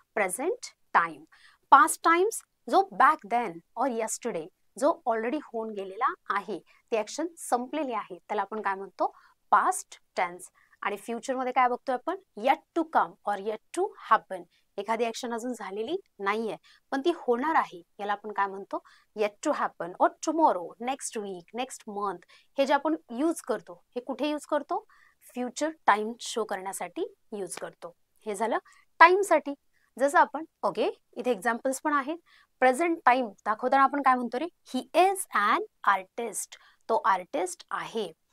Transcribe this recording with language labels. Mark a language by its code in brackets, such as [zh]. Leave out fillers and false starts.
[mr] Present time. Past times जो [en] back then और yesterday [mr] जो ऑलरेडी होऊन गेलेला आहे, ती ऍक्शन संपलेली आहे, त्याला आपण काय म्हणतो? Past tense. आणि फ्युचर मध्ये काय बघतोय आपण? [en] Yet to come और yet to happen. [mr] एखादी ऍक्शन अजून झालेली नाहीये पण ती होणार आहे, याला आपण काय म्हणतो? [en] Yet to happen और tomorrow, next week, next month. [mr] हे जे आपण यूज करतो हे कुठे यूज करतो? फ्युचर टाइम शो करण्यासाठी यूज करतो. हे झालं टाइम साठी. जसं आपण ओके इथे एक्झाम्पल्स पण आहेत. प्रेझेंट टाइम दाखवताना आपण काय म्हणतो रे? [en] he is an artist, [mr] तो आर्टिस्ट आहे.